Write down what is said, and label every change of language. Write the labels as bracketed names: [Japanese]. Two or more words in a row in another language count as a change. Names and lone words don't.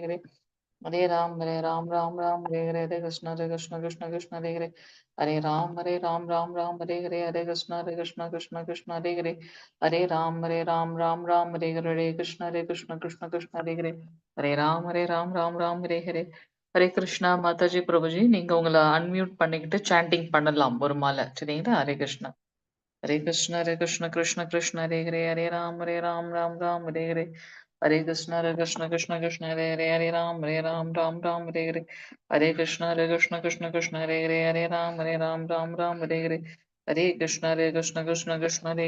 [Sanskrit] हरे कृष्ण कृष्ण कृष्ण हरे राम हरे कृष्ण कृष्ण कृष्ण हरे राम हरे कृष्ण कृष्ण कृष्ण हरे राम हरे कृष्णा माताजी प्रभुजी [Tamil] நீங்க உங்களை அன்மியூட் பண்ணிக்கிட்டு சாண்டிங் பண்ணலாம் ஒரு மாலை சரிங்களா [Sanskrit] हरे कृष्णा हरे कृष्ण कृष्ण कृष्ण हरे राम हरे कृष्ण कृष्ण हरे राम हरे कृष्ण कृष्ण हरे राम हरे कृष्ण कृष्ण